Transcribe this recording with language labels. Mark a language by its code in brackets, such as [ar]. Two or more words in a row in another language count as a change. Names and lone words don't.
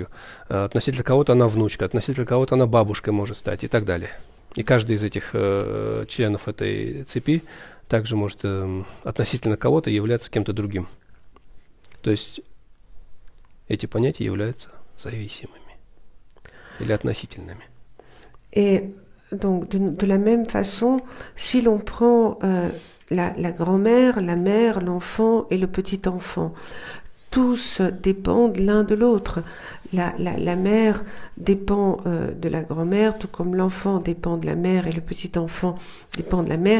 [ru] Относительно кого-то она внучка, относительно кого-то она бабушкой может стать и так далее. И каждый из этих членов этой цепи также может относительно кого-то являться кем-то другим. То есть эти понятия являются зависимыми или относительными. [fr] Et donc, de la même façon, si l'on prend la grand-mère, la mère, l'enfant et le petit-enfant, tous dépendent l'un de l'autre. La mère dépend de la grand-mère, tout comme l'enfant dépend de la mère et le petit-enfant dépend de la mère.